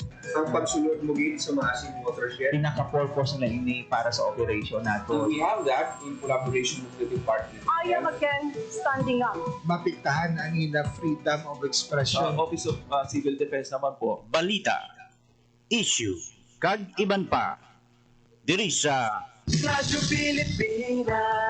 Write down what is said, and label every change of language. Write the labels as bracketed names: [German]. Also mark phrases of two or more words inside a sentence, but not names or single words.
[Hiligaynon] Ang pagsulod mo gid sa Maasing watershed. Pinaka-purpose nila ini para sa operation nato. [English] We have that in collaboration with the department. I am again standing up. [Hiligaynon] Mapiktahan ang ina [English] freedom of expression. [Hiligaynon] Office of Civil Defense naman po. Balita, issue, kag iban pa. Diri sa Radyo Pilipinas.